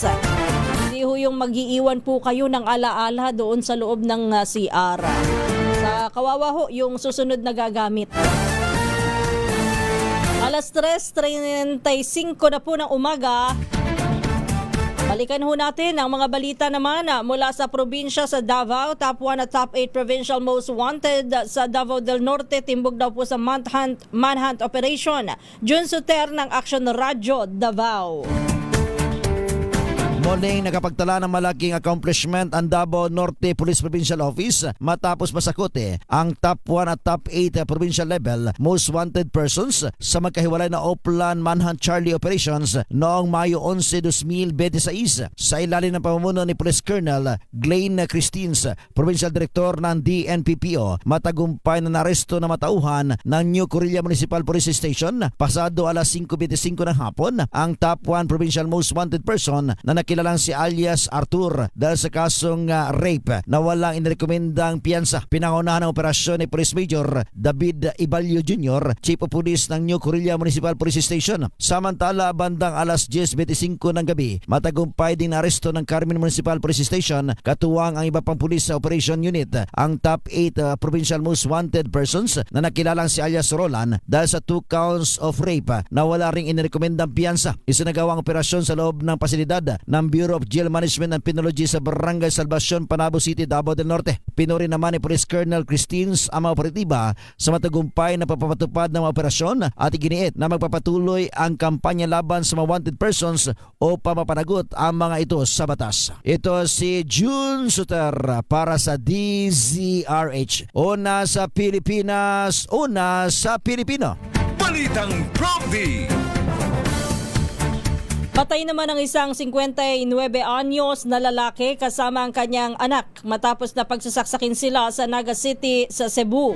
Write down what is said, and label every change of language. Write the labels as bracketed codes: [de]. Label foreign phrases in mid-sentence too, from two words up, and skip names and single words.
[tl] Hindi ho yung mag-iiwan po kayo ng alaala doon sa loob ng CR. Sa kawawa ho yung susunod na gagamit. Alas 3:35 na po ng umaga. Balikan ho natin ang mga balita naman mula sa probinsya sa Davao. [en] Top 1 [tl] at [en] top 8 provincial most wanted [tl] sa Davao del Norte. Timbog daw po sa [en] manhunt operation. [tl] Jun Suter ng Action Radio Davao. Morning, nakapagtala ng malaking accomplishment ang Davao Norte Police Provincial Office matapos masakote ang top 1 at top 8 provincial level [en] most wanted persons [tl] sa magkahiwalay na Oplan Manhunt Charlie Operations noong Mayo 11, 2026 sa ilalim ng pamumuno ni Police Colonel Glenn Christines, Provincial Director ng DNPPO. Matagumpay na naresto na matauhan ng New Corilla Municipal Police Station pasado alas 5:25 ng hapon ang top 1 [en] provincial most wanted person [tl] na nakilalang si alias Arthur dahil sa kasong rape na walang inirekomendang piyansa. Pinangunahan ng operasyon ni Police Major David Ibalio Jr., Chief of Police ng New Corilla Municipal Police Station. Samantala, bandang alas 10:25 ng gabi, matagumpay din aresto ng Carmen Municipal Police Station katuwang ang iba pang pulis sa [en] Operation Unit [tl] ang top 8 [en] provincial most wanted persons [tl] na nakilalang si alias Roland dahil sa [en] 2 counts of rape [tl] na wala ring inirekomendang piyansa. Isinagawang operasyon sa loob ng pasilidad ng Bureau of Jail Management and Penology sa Barangay Salvacion, Panabo City, Davao del Norte. Pinuri naman ni Police Colonel Christines ang mga operatiba sa matagumpay na papapatupad ng mga operasyon at iginiit na magpapatuloy ang kampanya laban sa mga [en] wanted persons [tl] o pamapanagot ang mga ito sa batas. Ito si June Suter para sa DZRH. Una sa Pilipinas, una sa Pilipino. Balitang Prompty! Patay naman ang isang 59 anyos na lalaki kasama ang kanyang anak matapos na pagsasaksakin sila sa Naga City sa Cebu.